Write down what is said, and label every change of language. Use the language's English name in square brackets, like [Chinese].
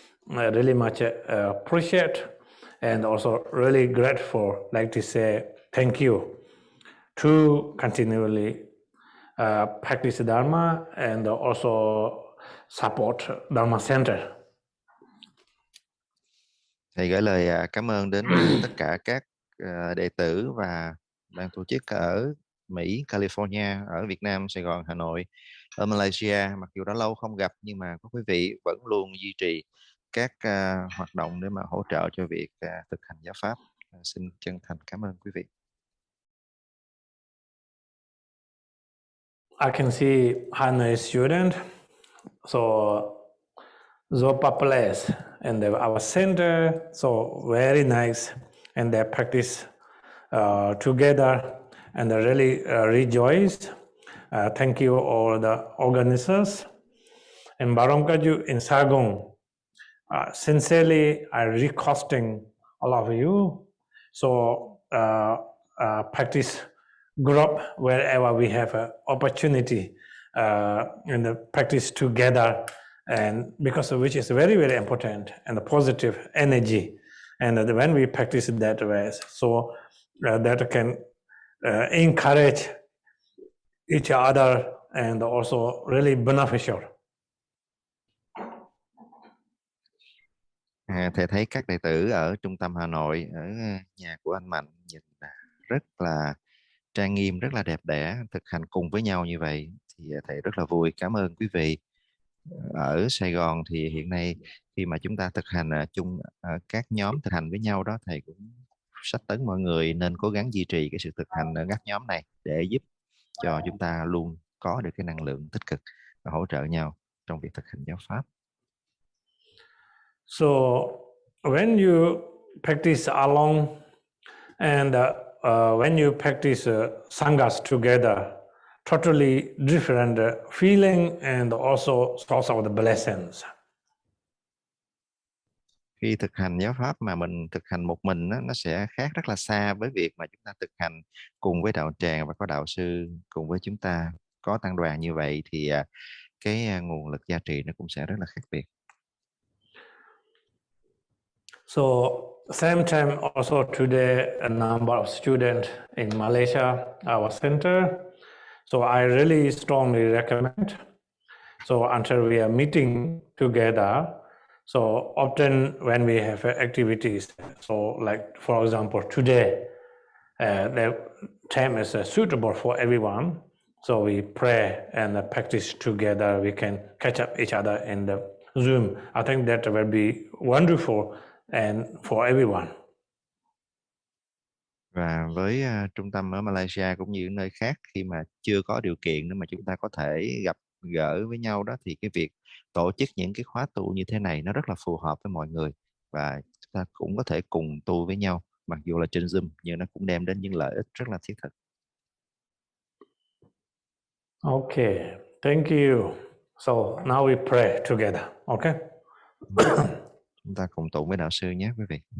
[English] I really much appreciate and also really grateful. Like to say thank you to continually practice Dharma and also support Dharma Center. [Vietnamese] Thầy gửi lời cảm ơn đến tất cả các đệ tử và ban tổ chức ở Mỹ, California, ở Việt Nam, Sài Gòn, Hà Nội, ở Malaysia. Mặc dù đã lâu không gặp nhưng mà các quý vị vẫn luôn duy trì các hoạt động để mà hỗ trợ cho việc thực hành giáo pháp. Xin chân thành cảm ơn quý vị. [English] I can see Hanoi student, so Zopa place and our center, so very nice, and they practice together, and I really rejoice. Thank you all the organizers. And Barom Kagyu in Saigon, sincerely I requesting all of you, so practice group wherever we have an opportunity and practice together, and because of which is very, very important, and the positive energy. And when we practice that way, so that can encourage each other and also really beneficial. [Vietnamese] Thầy thấy các đệ tử ở trung tâm Hà Nội, ở nhà của anh Mạnh nhìn rất là trang nghiêm, rất là đẹp đẽ, thực hành cùng với nhau như vậy thì thầy rất là vui. Cảm ơn quý vị. Ở Sài Gòn thì hiện nay khi mà chúng ta thực hành chung các nhóm thực hành với nhau đó, thầy cũng sách tấn mọi người nên cố gắng duy trì cái sự thực hành ở các nhóm này để giúp cho chúng ta luôn có được cái năng lượng tích cực và hỗ trợ nhau trong việc thực hành giáo pháp. [English] So when you practice alone and when you practice sanghas together, totally different feeling and also source of the blessings. [Vietnamese] Khi thực hành giáo pháp mà mình thực hành một mình đó, nó sẽ khác rất là xa với việc mà chúng ta thực hành cùng với đạo tràng và có đạo sư cùng với chúng ta, có tăng đoàn như vậy thì cái nguồn lực gia trì nó cũng sẽ rất là khác biệt. [English] So same time also today a number of students in Malaysia, our center. So I really strongly recommend. So until we are meeting together, so often when we have activities, so like for example today, the time is suitable for everyone. So we pray and practice together. We can catch up each other in the Zoom. I think that will be wonderful and for everyone. [Vietnamese] Và với trung tâm ở Malaysia cũng như nơi khác, khi mà chưa có điều kiện để mà chúng ta có thể gặp gỡ với nhau đó, thì cái việc tổ chức những cái khóa tu như thế này nó rất là phù hợp với mọi người, và chúng ta cũng có thể cùng tu với nhau mặc dù là trên Zoom, nhưng nó cũng đem đến những lợi ích rất là thiết thực. [English] Okay, thank you. So now we pray together, okay? [Vietnamese] Chúng ta cùng tụng với đạo sư nhé quý vị.